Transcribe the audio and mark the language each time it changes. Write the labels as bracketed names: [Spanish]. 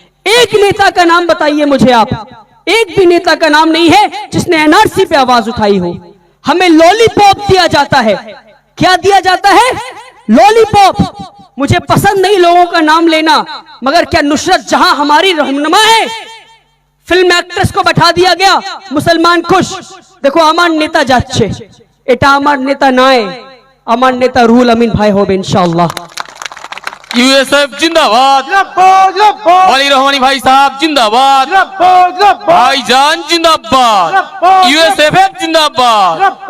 [Hindi] एक नेता का नाम बताइए मुझे आप। एक भी नेता का नाम नहीं है जिसने एनआरसी पे आवाज उठाई हो। हमें लॉलीपॉप दिया जाता है। क्या दिया जाता है? लॉलीपॉप। मुझे पसंद नहीं लोगों का नाम लेना, मगर क्या नुसरत जहां हमारी रहनुमा है, फिल्म एक्ट्रेस को बैठा दिया गया, मुसलमान खुश। [Bangla] देखो আমার নেতা যাচ্ছে, এটা আমার নেতা নয়, আমার নেতা রুহুল আমিন ভাই হবে ইনশাআল্লাহ। [Hindi] यूएसएफ जिंदाबाद, वाली रहमानी भाई साहब जिंदाबाद, भाईजान जिंदाबाद, यूएसएफ जिंदाबाद।